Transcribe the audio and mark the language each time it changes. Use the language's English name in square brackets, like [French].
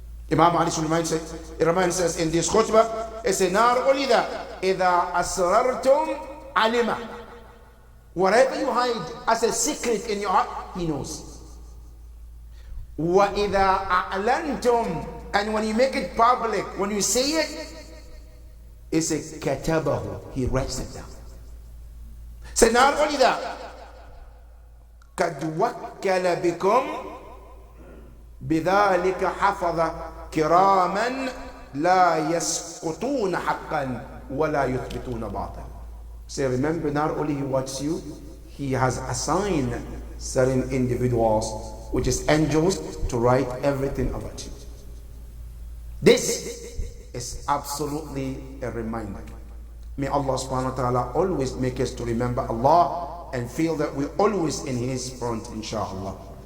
[English] Imam Ali reminds us in this khutbah, it says, not only that, [Arabic] إِذَا أَسْرَرْتُمْ عَلِمًا. [English] Whatever you hide as a secret in your heart, He knows. [Arabic] وَإِذَا أَعْلَنْتُمْ. [English] And when you make it public, when you say it, it's a katabahu. He writes it down. So not only that, [Arabic] قَدْ وَكَّلَ بِكُمْ بِذَلِكَ حَفَظَ كِرَامًا لَا يَسْقُطُونَ حَقًّا وَلَا يُثْبِتُونَ بَاطِلًا. [English] So remember, not only He watches you, He has assigned certain individuals, which is angels, to write everything about you. This is absolutely a reminder. May Allah subhanahu wa ta'ala always make us to remember Allah and feel that we're always in His front, inshallah.